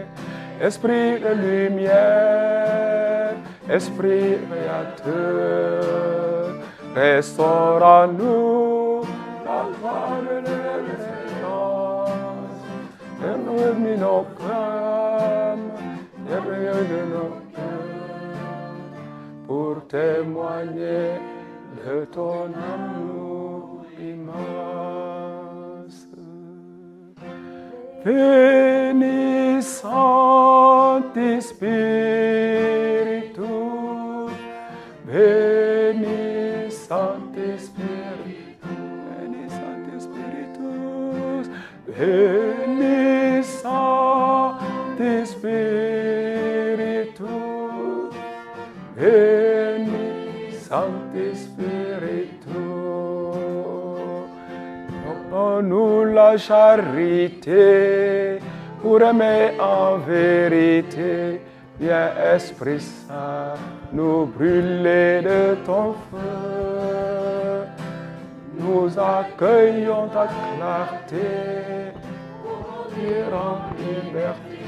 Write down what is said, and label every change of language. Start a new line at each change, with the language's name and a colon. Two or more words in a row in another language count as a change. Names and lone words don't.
French: Esprit de lumière, Esprit créateur, restaure en nous la joie de l'espérance, réunis nos cœurs, de nos cœurs, pour témoigner de ton amour immense.
Latin: Veni, Sancti Spiritus, Veni, Sancti Spiritus, Veni, Sancti Spiritus, Veni, Sancti Spiritus, Veni, Sancti Spiritus.
French: Donne-nous la charité pour aimer en vérité. Viens, Esprit Saint, nous brûler de ton feu. Nous accueillons ta clarté pour vivre en liberté.